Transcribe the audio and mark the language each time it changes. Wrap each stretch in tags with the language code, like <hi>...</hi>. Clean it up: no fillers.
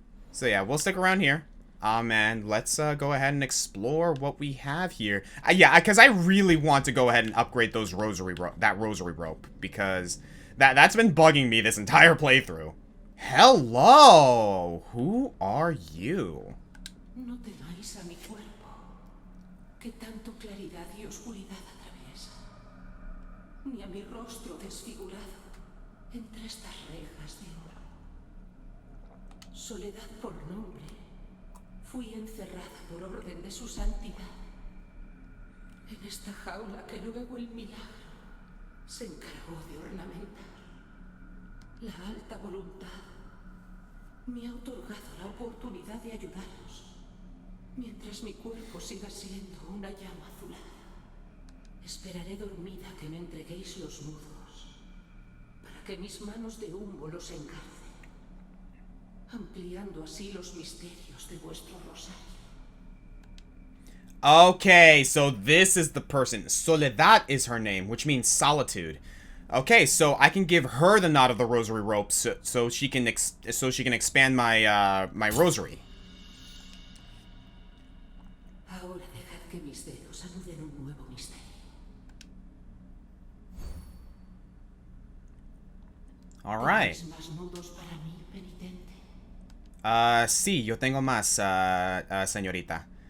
<en>So yeah, we'll stick around here. And let's go ahead and explore what we have here. Yeah, because I really want to go ahead and upgrade those rosary rope, because that's been bugging me this entire playthrough. Hello! Who are you?</en> <es>No temáis a mi cuerpo, que tanto claridad y oscuridad atraviesa, ni a mi rostro desfigurado entre estas rejas de oro. Soledad por nombre. Fui encerrada por orden de su santidad en esta jaula que luego el milagro se encargó de ornamentar. La alta voluntad me ha otorgado la oportunidad de ayudaros mientras mi cuerpo siga siendo una llama azulada. Esperaré dormida que me entreguéis los nudos para que mis manos de humo los encarcen, ampliando así los misterios de vuestro rosario.</es> <en>Okay, so this is the person. Soledad is her name, which means solitude. Okay, so I can give her the knot of the rosary rope so she can expand my my rosary.</en> <es>Ahora dejad que mis dedos anuden un nuevo misterio.</es> <en>All right.</en> <es>¿Tenéis más nudos para mí, penitente? Sí, yo tengo más, señorita.</es>